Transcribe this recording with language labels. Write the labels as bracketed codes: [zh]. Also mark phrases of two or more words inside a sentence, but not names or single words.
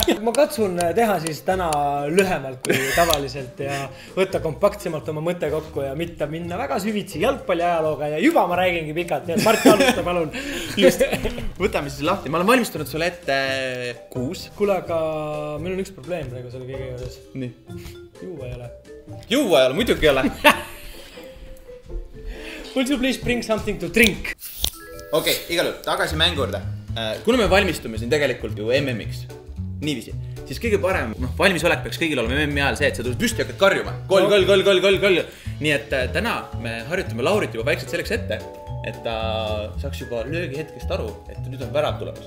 [et] Ma katsun teha siis täna lühemalt kui tavaliselt ja võtta kompaktsemalt oma mõtte kokku ja mitte minna väga süvitsi jalgpalli ajalooga ja juba ma räägingi pikalt. Nii et Martti alusta, palun. Just, võtame siis lahti. Ma olen valmistunud sulle ette 6. Kuule, aga meil on üks probleem praegu selle kõige juures. Nii. Juua ei ole. Juua ei ole, muidugi ei ole. [en] Would you please bring something to drink? [et] Okei, igal juhul, tagasi mänguurde. Kuna me valmistume siin tegelikult ju MM-iks, niiviisi, siis kõige parem valmisolek peaks kõigil olema MM-i ajal see, et sa tuled püsti ja hakkad karjuma. Goll. Nii et täna me harjutame Laurit juba väikselt selleks ette, et ta saaks juba löögi hetkest aru, et nüüd on värav tulemas.